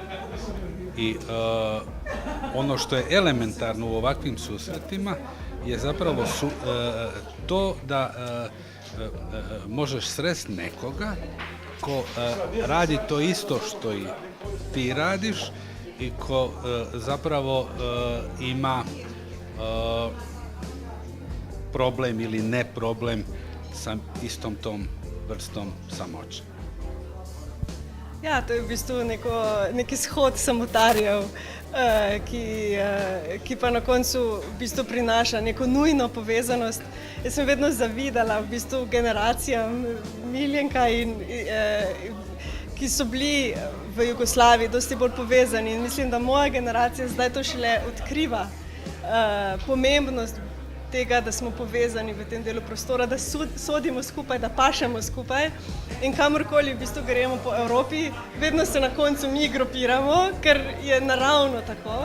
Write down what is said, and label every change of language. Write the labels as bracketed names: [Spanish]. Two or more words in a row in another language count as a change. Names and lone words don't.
[Bosnian] I ono što je elementarno u ovakvim susretima je zapravo to da možeš sresti nekoga ko radi to isto što i ti radiš i ko zapravo ima problem ili ne problem sa istom tom vrstom samoće. [Slovenian] Ja, to je v bistvu neki shod samotarjev, ki pa na koncu v bistvu prinaša neko nujno povezanost. Jaz sem vedno zavidala v bistvu generacijam Miljenka, ki so bili v Jugoslaviji dosti bolj povezani, in mislim, da moja generacija zdaj to šele odkriva pomembnost tega, da smo povezani v tem delu prostora, da sodimo skupaj, da pašemo skupaj, in kamorkoli v bistvu gremo po Evropi, vedno se na koncu mi grupiramo, ker je naravno tako.